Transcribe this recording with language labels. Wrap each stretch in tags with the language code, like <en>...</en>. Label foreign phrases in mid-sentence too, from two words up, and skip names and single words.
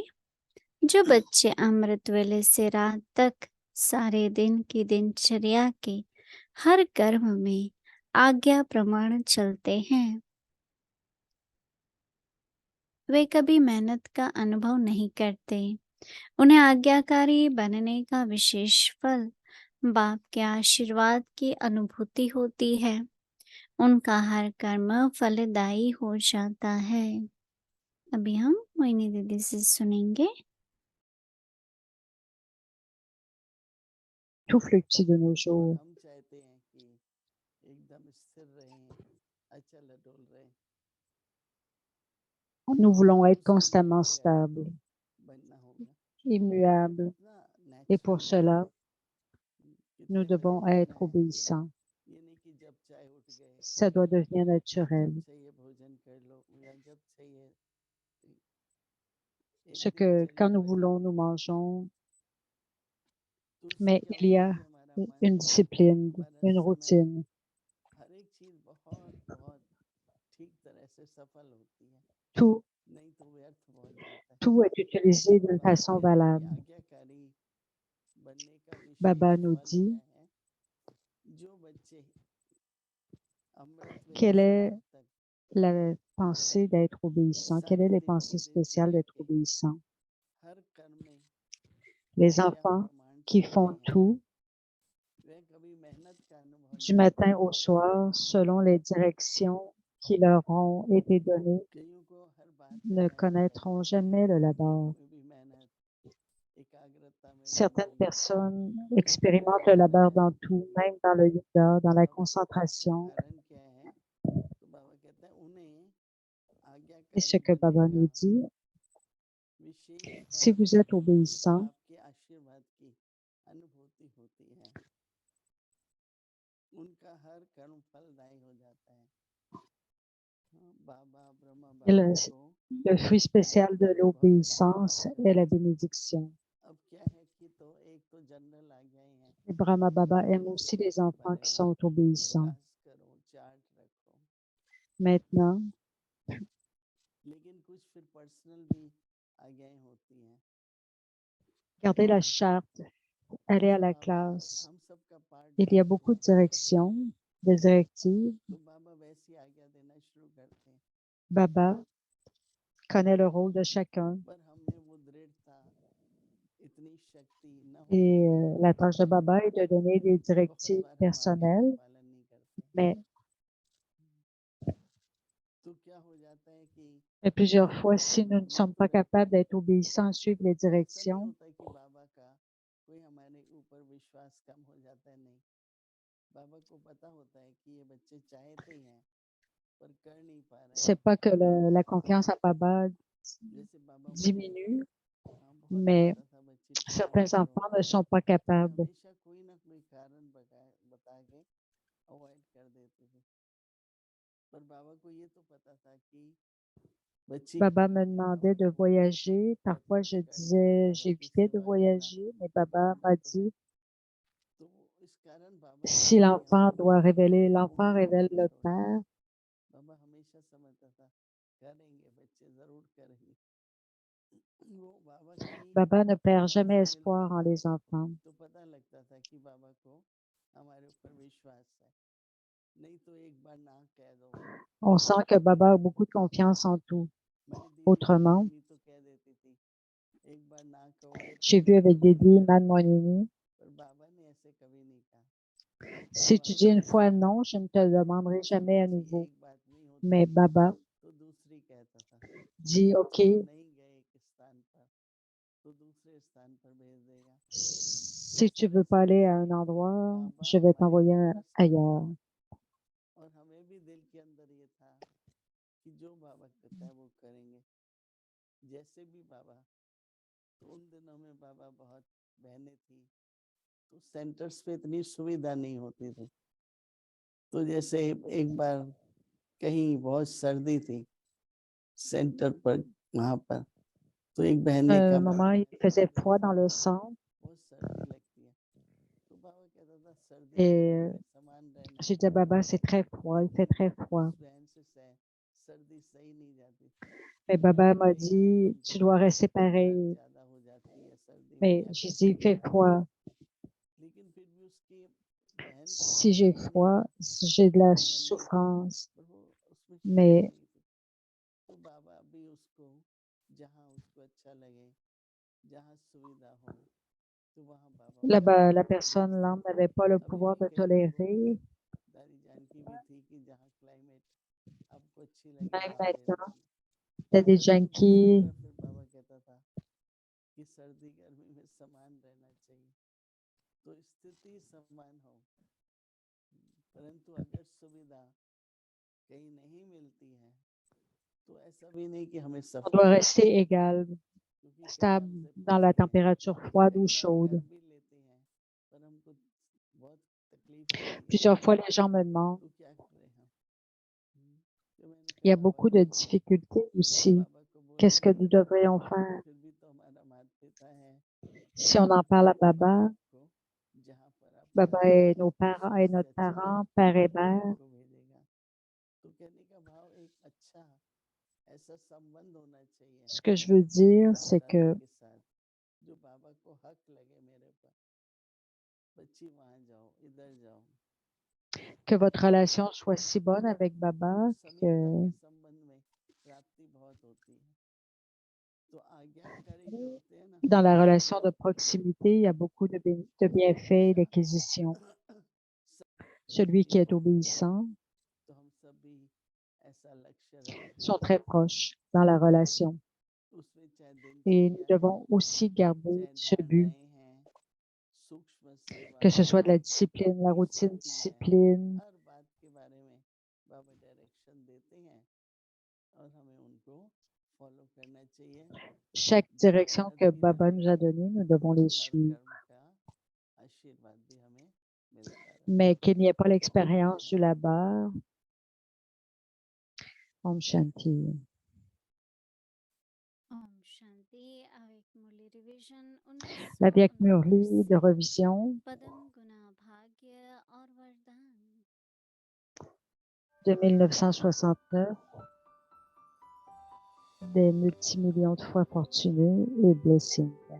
<hi>जो बच्चे अमृत वेले से रात तक सारे दिन की दिनचर्या के हर कर्म में आज्ञा प्रमाण चलते हैं, वे कभी मेहनत का अनुभव नहीं करते। उन्हें आज्ञाकारी बनने का विशेष फल बाप के आशीर्वाद की अनुभूति होती है। उनका हर कर्म फलदायी हो जाता है। अभी हम मोहिनी दीदी से सुनेंगे।</hi> <fr>Tout fluctue de nos jours.</fr> <hi>हम चाहते हैं कि एकदम स्थिर रहें, अचल अटल रहें।</hi> <fr>Nous voulons être</fr> <hi>उसके लिए</hi> <fr>constamment</fr> <hi>आज्ञाकारी</hi> <fr>stables,</fr> <hi>बनना होगा।</hi> <fr>immuables,</fr> <hi>कितना</hi> <fr>et pour</fr> <hi>नेचुरल</hi> <fr>cela,</fr> <hi>है,</hi> <fr>nous</fr> <hi>कितने</hi> <fr>devons</fr> <hi>परिपूर्ण</hi> <fr>être</fr> <hi>है।</hi> <fr>obéissants.</fr> <hi>ये नहीं कि जब चाहे उठ गए,</hi> <fr>Ça doit devenir naturel.</fr> <hi>जब चाहिए भोजन कर लो या जब चाहिए</hi> <fr>Ce</fr> <hi>एक</hi> <fr>que quand</fr> <hi>दिनचर्या</hi> <fr>nous</fr> <hi>बनी</hi> <fr>voulons, nous</fr> <hi>हुई है।</hi> <fr>mangeons,</fr> <hi>तो उससे</hi> <fr>mais</fr> <hi>क्या</hi> <fr>il y</fr> <hi>होता है</hi> <fr>a</fr> <hi>कि हमारा मन,</hi> <fr>une discipline,</fr> <hi>हमारा</hi> <fr>une</fr> <hi>समय,</hi> <fr>routine.</fr> <hi>हर एक चीज बहुत बहुत ठीक तरह से सफल होती है,</hi> <fr>Tout,</fr> <hi>नहीं तो व्यर्थ बहुत जाता है।</hi> <fr>tout est utilisé d'une</fr> <hi>बाबा</hi> <fr>façon</fr> <hi>कहते हैं कि</hi> <fr>valable.</fr> <hi>आज्ञाकारी बनने का</hi> <fr>Baba</fr> <hi>विशेष</hi> <fr>nous</fr> <hi>फल</hi> <fr>dit</fr> <hi>क्या है। जो बच्चे अमृत वेले</hi> <fr>quelle</fr> <hi>से</hi> <fr>est</fr> <hi>रात तक</hi> <fr>la pensée d'être obéissant, quelles</fr> <hi>सारे</hi> <fr>sont les</fr> <hi>दिन की</hi> <fr>pensées spéciales</fr> <hi>दिनचर्या</hi> <fr>d'être</fr> <hi>के</hi> <fr>obéissant.</fr> <hi>हर कर्म में</hi> <fr>Les</fr> <hi>आज्ञा</hi> <fr>enfants</fr> <hi>प्रमाण</hi> <fr>qui</fr> <hi>चलते</hi> <fr>font</fr> <hi>हैं,</hi> <fr>tout</fr> <hi>वे कभी मेहनत का अनुभव</hi> <fr>du</fr> <hi>नहीं</hi> <fr>matin</fr> <hi>करते।</hi> <fr>au soir, selon les directions qui leur ont été données,</fr> <hi>कईयों को हर बात में</hi> <fr>ne</fr> <hi>मेहनत</hi> <fr>connaîtront</fr> <hi>करनी है,</hi> <fr>jamais le</fr> <hi>नींद</hi> <fr>labeur.</fr> <hi>में भी मेहनत, एकाग्रता में भी</hi> <fr>Certaines</fr> <hi>मेहनत,</hi> <fr>personnes</fr> <hi>सब में</hi> <fr>expérimentent le</fr> <hi>मेहनत</hi> <fr>labeur dans</fr> <hi>करनी</hi> <fr>tout,</fr> <hi>होती है।</hi> <fr>même dans le yoga, dans la</fr> <hi>अब उसका</hi> <fr>concentration.</fr> <hi>कारण क्या है? तो बाबा कहते हैं उन्हें</hi> <fr>Et ce</fr> <hi>आज्ञाकारी</hi> <fr>que</fr> <hi>बनने</hi> <fr>Baba</fr> <hi>का</hi> <fr>nous dit,</fr> <hi>विशेष</hi> <fr>si</fr> <hi>फल</hi> <fr>vous êtes obéissant,</fr> <hi>बाप के आशीर्वाद की अनुभूति होती है। उनका हर कर्म फलदायी हो जाता है। बाबा ब्रह्मा</hi> <fr>le,</fr> <hi>बाबा को</hi> <fr>le fruit spécial de</fr> <hi>अनुभव कराते</hi> <fr>l'obéissance</fr> <hi>हैं।</hi> <fr>est la bénédiction.</fr> <hi>अब क्या है कि तो एक तो जनरल आ गए हैं</hi> <fr>Et Brahma Baba</fr> <hi>कि</hi> <fr>aime</fr> <hi>ऐसे</hi> <fr>aussi les</fr> <hi>ऐसे</hi> <fr>enfants qui</fr> <hi>बने,</hi> <fr>sont obéissants.</fr> <hi>क्लास करो, चार्ट रखो,</hi> <fr>Maintenant,</fr> <hi>लेकिन कुछ फिर पर्सनल भी आज्ञाएं होती हैं।</hi> <fr>gardez la charte, allez à</fr> <hi>जैसे</hi> <fr>la</fr> <hi>बाबा</hi> <fr>classe.</fr> <hi>हम सबका पार्ट</hi> <fr>Il y a</fr> <hi>समझते</hi> <fr>beaucoup de</fr> <hi>हैं,</hi> <fr>directions, des directives.</fr> <hi>तो बाबा वैसी आज्ञा देना शुरू करते हैं।</hi> <fr>Baba connaît le rôle de chacun.</fr> <hi>पर हमें वो दृढ़ता, इतनी शक्ति न होने</hi> <fr>Et</fr> <hi>की</hi> <fr>la</fr> <hi>वजह</hi> <fr>tâche</fr> <hi>से</hi> <fr>de Baba est de donner des</fr> <hi>बहुत</hi> <fr>directives</fr> <hi>बार हम आज्ञा का</hi> <fr>personnelles,</fr> <hi>पालन नहीं करते।</hi> <fr>mais,</fr> <hi>तो क्या हो जाता है कि</hi> <fr>mais plusieurs</fr> <hi>हम</hi> <fr>fois,</fr> <hi>सब</hi> <fr>si nous ne sommes</fr> <hi>व्यर्थ</hi> <fr>pas</fr> <hi>रहते</hi> <fr>capables</fr> <hi>हैं।</hi> <fr>d'être obéissants, suivre les</fr> <hi>ऐसा नहीं</hi> <fr>directions,</fr> <hi>होता कि बाबा का कोई हमारे ऊपर विश्वास कम हो जाता है, नहीं। बाबा को पता होता है कि ये बच्चे चाहते ही हैं पर कर नहीं पा रहे</hi> <fr>c'est</fr> <hi>हैं।</hi> <fr>pas que la confiance à Baba</fr> <hi>जैसे बाबा बोलते थे,</hi> <fr>diminue,</fr> <hi>हाँ बहुत</hi> <fr>mais</fr> <hi>चाहता था बच्चे ठीक से</hi> <fr>certains</fr> <hi>करो,</hi> <fr>enfants ne sont pas</fr> <hi>पर</hi> <fr>capables.</fr> <hi>हमेशा कोई ना कोई कारण बता के अवॉइड कर देते थे। पर बाबा को ये तो पता था कि बच्चे</hi> <fr>Baba</fr> <hi>कर</hi> <fr>me</fr> <hi>नहीं पा</hi> <fr>demandait de</fr> <hi>रहे हैं,</hi> <fr>voyager. Parfois, je</fr> <hi>करने में</hi> <fr>disais,</fr> <hi>बाबा की</hi> <fr>j'évitais de</fr> <hi>सेवा करना</hi> <fr>voyager, mais Baba</fr> <hi>बाप</hi> <fr>m'a</fr> <hi>को है।</hi> <fr>dit,</fr> <hi>तो इस कारण बाबा ने</hi> <fr>si</fr> <hi>अपनी</hi> <fr>l'enfant doit</fr> <hi>अपनी</hi> <fr>révéler, l'enfant</fr> <hi>उम्मीद</hi> <fr>révèle</fr> <hi>नहीं</hi> <fr>le</fr> <hi>छोड़ी।</hi> <fr>Père.</fr> <hi>बाबा हमेशा समझता था करेंगे बच्चे, जरूर करेंगे। वो बाबा की</hi> <fr>Baba ne perd</fr> <hi>सेवा</hi> <fr>jamais</fr> <hi>से मिलता</hi> <fr>espoir en</fr> <hi>था</hi> <fr>les enfants.</fr> <hi>तो पता लगता था कि बाबा को हमारे ऊपर विश्वास है। नहीं तो एक बार ना कह दो।</hi> <fr>On sent que Baba a beaucoup de confiance en tout.</fr> <hi>मेरी दीदी</hi> <fr>Autrement,</fr> <hi>मनमोहिनी तो कह देती थी एक बार ना कहोगे तो</hi> <fr>j'ai vu</fr> <hi>नहीं</hi> <fr>avec</fr> <hi>कहोगे,</hi> <fr>Didi, Man Monini,</fr> <hi>पर बाबा ने ऐसे कभी नहीं कहा।</hi> <fr>si</fr> <hi>बाबा</hi> <fr>tu dis une fois</fr> <hi>हमेशा</hi> <fr>non, je ne te le demanderai jamais à</fr> <hi>बच्चे</hi> <fr>nouveau.</fr> <hi>एक बात नहीं होती</hi> <fr>Mais Baba</fr> <hi>तो दूसरी कहता था।</hi> <fr>dit, OK,</fr> <hi>बच्चे नहीं गए एक स्थान पर तो दूसरे स्थान पर भेज देगा।</hi> <fr>si</fr> <hi>इस</hi> <fr>tu</fr> <hi>तरह</hi> <fr>veux pas</fr> <hi>से</hi> <fr>aller à</fr> <hi>जैसे</hi> <fr>un endroit,</fr> <hi>बाबा</hi> <fr>je vais</fr> <hi>हमारे</hi> <fr>t'envoyer</fr> <hi>ऊपर प्रसन्न</hi> <fr>ailleurs.</fr> <hi>होते हैं। और हमें भी दिल के अंदर ये था कि जो बाबा कहता है वो करेंगे। जैसे भी बाबा, तो उन दिनों में बाबा बहुत बहनें थी तो सेंटर्स पे इतनी सुविधा नहीं होती थी। तो जैसे एक बार कहीं बहुत सर्दी थी सेंटर पर वहाँ पर, तो एक बहन ने</hi> <fr>un</fr> <hi>कहा</hi> <fr>moment, il faisait froid dans le centre</fr> <hi>बहुत सर्दी लगती है, तो बाबा कहता था सर्दी</hi> <fr>et</fr> <hi>गर्मी में समान रहना।</hi> <fr>j'ai dit à Baba, c'est très froid, il fait très froid.</fr> <hi>उस बहन से सर्दी सही नहीं जाती थी,</hi> <fr>Mais Baba m'a</fr> <hi>नहीं</hi> <fr>dit,</fr> <hi>तुमको</hi> <fr>tu dois rester</fr> <hi>ठंड</hi> <fr>pareil.</fr> <hi>ज्यादा हो जाती है, सर्दी हो</hi> <fr>Mais</fr> <hi>जाती</hi> <fr>j'ai</fr> <hi>है,</hi> <fr>dit, il fait froid.</fr> <hi>लेकिन फिर भी उसकी बहन को</hi> <fr>Si j'ai</fr> <hi>परेशानी नहीं</hi> <fr>froid,</fr> <hi>थी,</hi> <fr>si j'ai de la</fr> <hi>अपने अंदर से,</hi> <fr>souffrance,</fr> <hi>पर वो उसमें शक्ति</hi> <fr>mais</fr> <hi>नहीं थी। तो बाबा भी उसको जहाँ उसको अच्छा लगे, जहाँ सुविधा हो, तो वहाँ बाबा</hi> <fr>là-bas, la</fr> <hi>उसको</hi> <fr>personne,</fr> <hi>भेजते</hi> <fr>l'âme,</fr> <hi>थे।</hi> <fr>n'avait pas le</fr> <hi>अभी</hi> <fr>pouvoir</fr> <hi>भी</hi> <fr>de</fr> <hi>कई लोगों को</hi> <fr>tolérer.</fr> <hi>दादी जानकी भी थी कि जहाँ क्लाइमेट आपको अच्छी लगे</hi> <fr>Même</fr> <hi>वहाँ भेज</hi> <fr>maintenant,</fr> <hi>देंगे,</hi> <fr>il y a des</fr> <hi>परंतु दूसरी</hi> <fr>junkies.</fr> <hi>तरफ फिर बाबा कहता था कि सर्दी गर्मी में समान रहना चाहिए, तो स्थिति समान हो, परंतु अगर सुविधा कहीं नहीं मिलती है तो ऐसा भी नहीं कि हमें</hi> <fr>On</fr> <hi>सफर</hi> <fr>doit</fr> <hi>करना</hi> <fr>rester</fr> <hi>है,</hi> <fr>égal,</fr> <hi>क्योंकि कई</hi> <fr>stable</fr> <hi>हमसे</hi> <fr>dans la</fr> <hi>पूछते हैं,</hi> <fr>température froide ou</fr> <hi>कई बार कर</hi> <fr>chaude.</fr> <hi>भी लेते हैं पर हमको बहुत तकलीफ होती है,</hi> <fr>Plusieurs fois, les gens me demandent,</fr> <hi>तो क्या करें हम। तो मैंने</hi> <fr>il</fr> <hi>फिर</hi> <fr>y a</fr> <hi>बाबा</hi> <fr>beaucoup</fr> <hi>को</hi> <fr>de difficultés aussi.</fr> <hi>बाबा को बोला</hi> <fr>Qu'est-ce que nous devrions faire?</fr> <hi>फिर भी तो हमारा माता पिता है,</hi> <fr>Si on en parle à</fr> <hi>बाबा</hi> <fr>Baba,</fr> <hi>आपको जहाँ पर आप</hi> <fr>Baba</fr> <hi>रहते</hi> <fr>est</fr> <hi>हैं</hi> <fr>nos parents, est</fr> <hi>उसमें से</hi> <fr>notre</fr> <hi>अच्छा</hi> <fr>parent, père et</fr> <hi>वहाँ</hi> <fr>mère.</fr> <hi>आपको भेजेगा। तो कहने का भाव एक अच्छा ऐसा संबंध होना चाहिए</hi> <fr>Ce que je veux dire,</fr> <hi>माता</hi> <fr>c'est</fr> <hi>दादा</hi> <fr>que</fr> <hi>के साथ, जो बाबा को हक लगे मेरे पर, बच्ची वहाँ जाओ, इधर जाओ,</hi> <fr>votre relation soit si bonne avec Baba</fr> <hi>तो समीपता</hi> <fr>que</fr> <hi>के संबंध में प्राप्ति बहुत होती है। तो आज्ञाकारी जो होते हैं ना,</hi> <fr>dans la relation de proximité, il y a beaucoup de bienfaits et d'acquisitions. Celui qui est obéissant</fr> <hi>तो हम सब भी ऐसा लक्ष्य रखें,</hi> <fr>sont très proches dans la relation.</fr> <hi>उसमें चाहे</hi> <fr>Et nous</fr> <hi>दिनचर्या है,</hi> <fr>devons aussi garder</fr> <hi>चाहे</hi> <fr>ce but,</fr> <hi>धारणाएं हैं, सूक्ष्म सेवा</hi> <fr>que ce</fr> <hi>है,</hi> <fr>soit de la discipline, la</fr> <hi>अपनी</hi> <fr>routine</fr> <hi>स्थिति है,</hi> <fr>discipline,</fr> <hi>हर बात के बारे में बाबा डायरेक्शन देते हैं और हमें उनको फॉलो करना चाहिए।</hi> <fr>chaque</fr> <hi>जो</hi> <fr>direction que</fr> <hi>एनर्जी</hi> <fr>Baba nous a</fr> <hi>रहेगी</hi> <fr>donnée, nous devons les</fr> <hi>हर</hi> <fr>suivre.</fr> <hi>कर्म का आशीर्वाद भी हमें मिलता रहे।</hi> <fr>Mais qu'il n'y ait pas l'expérience du labeur.</fr> <hi>ओम शांति. ओम शांति। avec मुरली रिवीजन</hi> <fr>La Vieille 1929 Murli de revision</fr> <hi>पदम गुना भाग्य और वरदान।</hi> <fr>de 1969, des multimillions de fois fortunés et blessings.</fr>